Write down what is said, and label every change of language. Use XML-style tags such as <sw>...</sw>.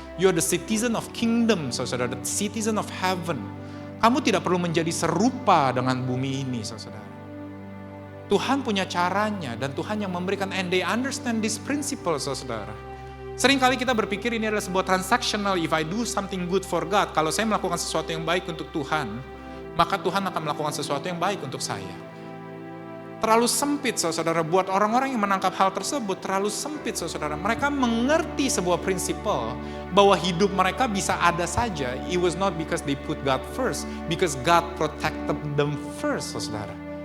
<en>You are the citizen of kingdom, saudara, the citizen of heaven.</en> <id>Kamu tidak perlu menjadi serupa dengan bumi ini, saudara. Tuhan punya caranya dan Tuhan yang memberikan,</id> <en>and they understand this principle,</en> <id>saudara. Seringkali kita berpikir ini adalah sebuah transactional,</id> <en>if I do something good for God,</en> <id>kalau saya melakukan sesuatu yang baik untuk Tuhan, maka Tuhan akan melakukan sesuatu yang baik untuk saya. Terlalu sempit, saudara, buat orang-orang yang menangkap hal tersebut, terlalu sempit, saudara. Mereka mengerti sebuah prinsipal bahwa hidup mereka bisa ada saja.</id> <en>It was not because they put God first, because God protected them first, saudara.</en>